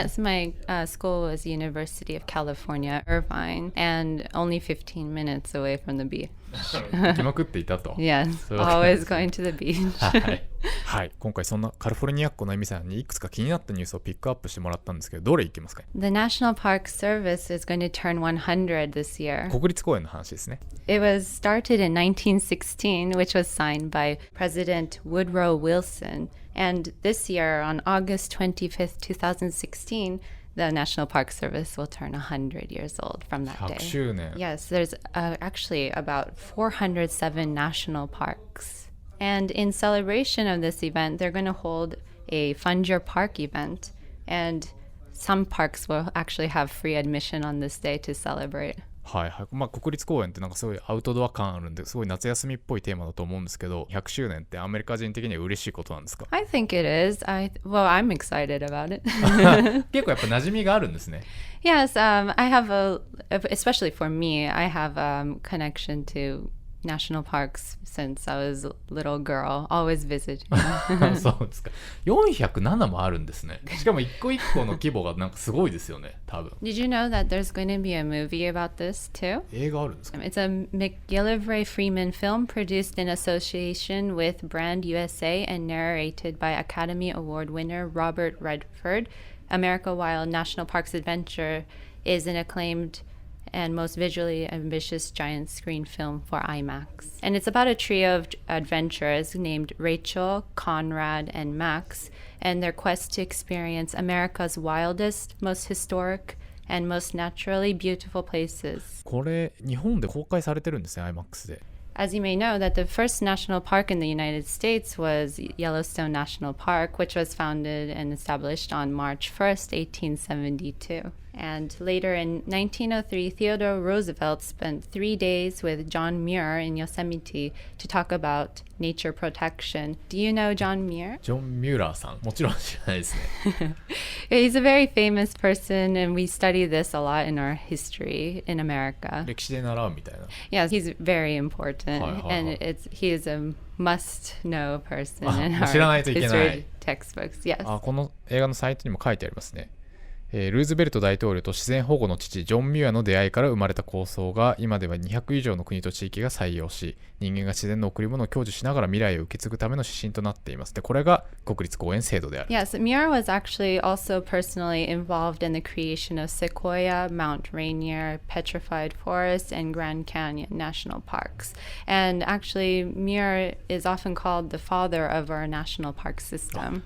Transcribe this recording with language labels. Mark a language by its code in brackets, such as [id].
[en] Yes, my school was University of California, Irvine, and only 15 minutes away from the beach. [ja] 行きまくっていたと。 [en] Yes, always going to the beach. [ja] はい、今回そんなカリフォルニアっ子のエミさんにいくつか気になったニュースをピックアップしてもらったんですけど、どれいきますか？ [en] The National Park Service is going to turn 100 this year. [ja] 国立公園の話ですね。 [en] It was started in 1916, which was signed by President Woodrow Wilson. And this year, on August 25th, 2016, the National Park Service will turn 100 years old from that day. [ja] 100周年。 [en] Yes, there's actually about 407 national parks. And in celebration of this event, they're going to hold a Fund Your Park event. And some parks will actually have free admission on this day to celebrate. [ja] はいはい。まあ国立公園ってなんかすごいアウトドア感あるんですごい夏休みっぽいテーマだと思うんですけど、100周年ってアメリカ人的には嬉しいことなんですか？ [en] I think it is. Well, I'm excited about it. [ja] 結構やっぱ馴染みがあるんですね。 [en] Yes, I have especially for me, I have connection to national parks since I was a little girl, always visiting. [ja] そうですか。407もあるんですね。しかも一個一個の規模がなんかすごいですよね、多分。 [en] Did you know that there's going to be a movie about this too? [ja] 映画あるんですか？ [en] It's a McGillivray Freeman film produced in association with Brand USA and narrated by Academy Award winner Robert Redford. America Wild National Parks Adventure is an acclaimed and most visually ambitious giant screen film for IMAX. And it's about a trio of adventurers named Rachel, Conrad, and Max, and their quest to experience America's wildest, most historic, and most naturally beautiful places. [ja] これ日本で公開されてるんですね IMAX で。 [en] As you may know, that the first national park in the United States was Yellowstone National Park, which was founded and established on March 1st, 1872. And later in 1903, Theodore Roosevelt spent 3 days with John Muir in Yosemite to talk about nature protection. Do you know John Muir? [ja] ジョン・ミューラーさん、もちろん知らないですね。 [en] He's a very famous person, and we study this a lot in our history in America. [ja] 歴史で習うみたいな。 [en] Yes, he's very important, and he is a must-know person in our [ja] 知らないといけない。 [en] history textbooks. Yes. [ja] この映画のサイトにも書いてありますね。ルーズベルト大統領と自然保護の父ジョン・ミュアの出会いから生まれた構想が今では200以上の国と地域が採用し、人間が自然の贈り物を享受しながら未来を受け継ぐための指針となっています。で、これが国立公園制度である。 [en] Yes, Muir was actually also personally involved in the creation of Sequoia, Mount Rainier, Petrified Forest, and Grand Canyon national parks. And actually, Muir is often called the father of our national park system.